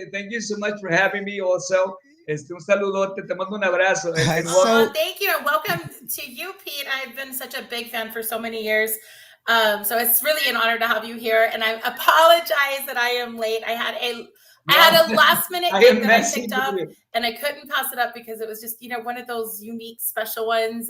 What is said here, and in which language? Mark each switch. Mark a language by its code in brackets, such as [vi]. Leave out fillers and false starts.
[en] Thank you so much for having me also. [es] Un saludote, te mando un abrazo. [en] Thank you, and welcome to you, Pete. I've been such a big fan for so many years. So it's really an honor to have you here. And I apologize that I am late. I had a last minute gig that I picked up, and I couldn't pass it up because it was just, one of those unique special ones.